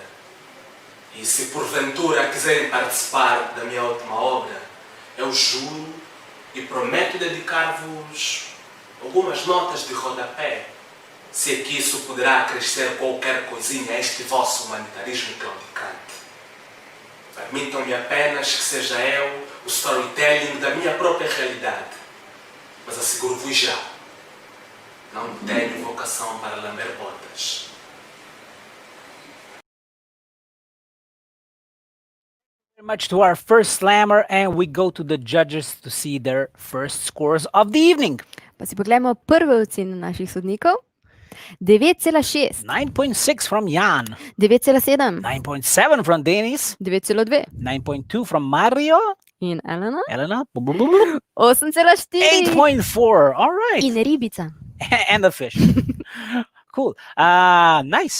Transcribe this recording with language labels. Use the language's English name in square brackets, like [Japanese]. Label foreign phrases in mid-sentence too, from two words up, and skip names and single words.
[Portuguese] E se porventura quiserem participar da minha última obra, eu juro e prometo dedicar-vos algumas notas de rodapé, se é que isso poderá acrescer qualquer coisinha a este vosso humanitarismo claudicante. Permitam-me apenas que seja eu o storytelling da minha própria realidade, mas asseguro-vos já, não tenho vocação para lamber botas. [English] Very much to our first slammer, and we go to the judges to see their first scores of the evening. [Slovenian] Pa si poglejmo prve ocene naših sodnikov. 9,6, [English] 9.6 from Jan, [Slovenian] 9,7, [English] 9.7 from Denis, [Slovenian] 9,2 [English] 9.2 from Mario, [Slovenian] in Elena, Elena, 8,4 [English] 8.4. All right, [Slovenian] in Ribica. [English] and the fish. Cool. Nice.